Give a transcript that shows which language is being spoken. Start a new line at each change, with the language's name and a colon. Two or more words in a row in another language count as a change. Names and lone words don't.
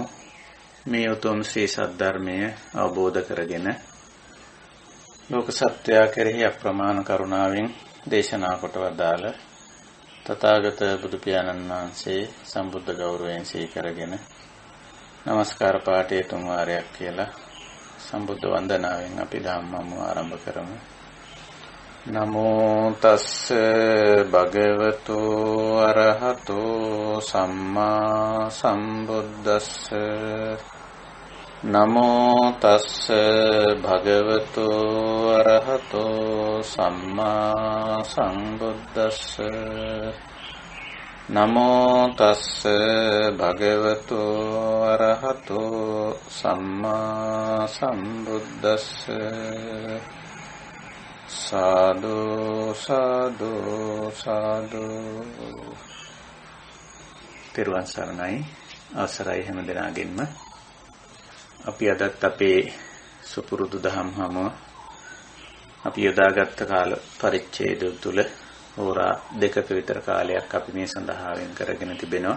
Sinhala: මේ උතුම් ශ්‍රී සද්ධර්මය අවබෝධ කරගෙන ලෝක සත්‍යය කෙරෙහි අප්‍රමාණ කරුණාවෙන් දේශනා කොට වදාළ තථාගත බුදු පියාණන් වහන්සේ සම්බුද්ධ ගෞරවයෙන් සිහි කරගෙන নমස්කාර පාඨය තුන් වාරයක් කියලා සම්බුද්ධ වන්දනාවෙන් අපි ධම්මම ආරම්භ කරමු.
Pali: නමෝ තස්ස භගවතු අරහතෝ සම්මා සම්බුද්දස්ස. නමෝ තස්ස භගවතු අරහතෝ සම්මා සම්බුද්දස්ස. නමෝ තස්ස භගවතු අරහතෝ සම්මා සම්බුද්දස්ස. සාදු සාදු සාදු.
Sinhala: තෙරුවන් සරණයි. අවසරයි හැම දෙනාගෙන්ම. අපි අදත් අපේ සුපුරුදු දහම් හමුව අපි යොදාගත් කාල පරිච්ඡේදය තුළ හෝරා දෙකක විතර කාලයක් අපි මේ සඳහා වෙන් කරගෙන තිබෙනවා.